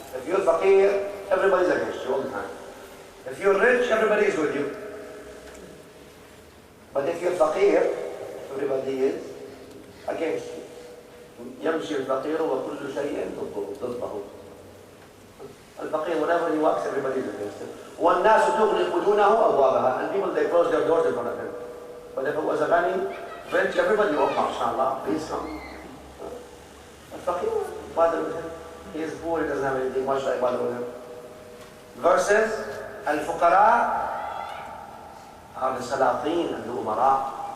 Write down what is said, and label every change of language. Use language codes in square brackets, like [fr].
[en] If you're faqir, everybody's against you all the time. If you're rich, everybody is with you. But if you're faqir, everybody is against you. [ar] يمشي الفقير وكل شيء ضده. [en] الفقير, whenever he walks, everybody is against him. [ar] والناس تغلق وجوهها أبوابها. [en] And people, they close their doors in front of him. But if it was a ghani, rich, everybody will come, inshallah, please come. الفقير, bother with him. He is poor, he doesn't have anything, why should I bother with him? Versus الفقراء are the salatin and the umara.